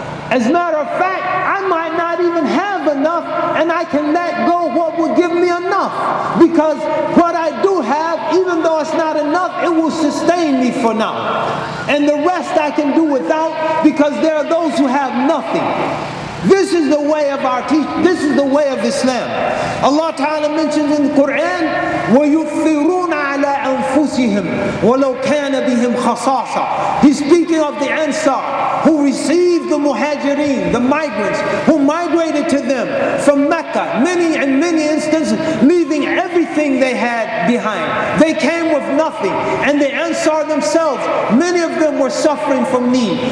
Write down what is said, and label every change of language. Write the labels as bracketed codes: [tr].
[en] As a matter of fact, I might not even have enough, and I can let go what will give me enough. Because what I do have, even though it's not enough, it will sustain me for now. And the rest I can do without, because there are those who have nothing. This is the way of our teaching. This is the way of Islam. Allah Ta'ala mentions in the Quran, [ar] وَيُؤْثِرُونَ عَلَىٰ أَنفُسِهِمْ وَلَوْ كَانَ بِهِمْ خَصَاصَةٌ. [en] He's speaking of the Ansar, who received the Muhajirin, the migrants, who migrated to them from Mecca, in many instances, leaving everything they had behind. They came with nothing. And the Ansar themselves, many of them were suffering from need.